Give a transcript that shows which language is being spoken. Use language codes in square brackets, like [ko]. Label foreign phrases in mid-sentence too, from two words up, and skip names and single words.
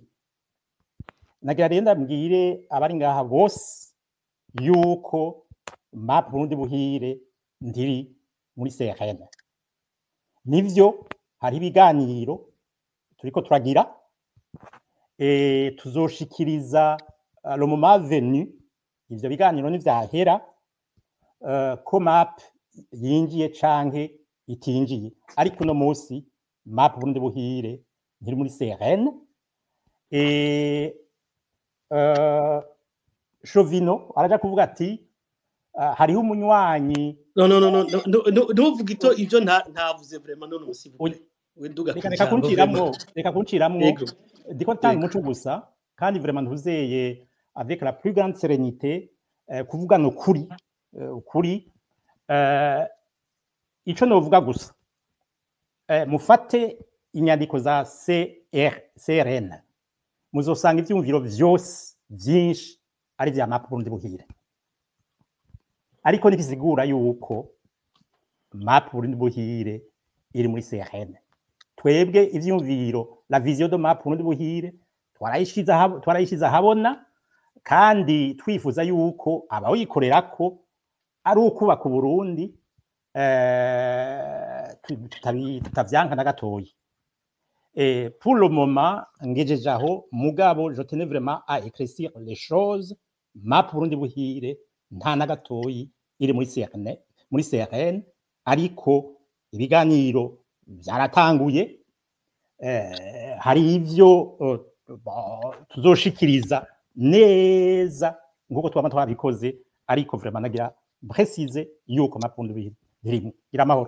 [rn] Nagira renda mbwire abari ngaha bose yuko MAP Burundi Buhire ndiri muri CRN. Nivyo hari ibiganiro turiko turagira tuzoshikiriza [fr] le moment venu [rn] ivyo biganiro nivyahera ko MAP yinjiye canke itinjiye, ariko no musi MAP Burundi Buhire ndiri muri CRN. Chovino araja kuvuga ati hariho umunywanyi ntuvuga ivyo ntavuze vraiment none musibuke reka kunciramwo ndiko ntanga umuco gusa kandi vraiment ntuzeye [fr] avec la plus grande sérénité [rn] kuvuga no ukuri ico novuga gusa mufate inyandiko za CRN muzosanga ivyumviro vyose vyinshi ari vya MAP Burundi Buhire, ariko nikisigura yuko MAP Burundi Buhire iri muri CRN. Twebwe ivyumviro [fr] la vision de [rn] MAP Burundi Buhire twarayishiza habona kandi twifuza yuko abawikorerako ari ukubaka Burundi tutavyanka na gatoyi. [fr] Et pour le moment, [rn] ngejeje aho mugabo [fr] je tenais vraiment à éclaircir les choses. [rn] Map Burundi buhire nta na gatoyi iri muri CRN ariko ibiganiro byaratanguye. Hari ivyo tuzoshikiriza neza nguko twama twabikoze ariko vraiment nagira préciser yuko Map Burundi buhire irimo iramahoro.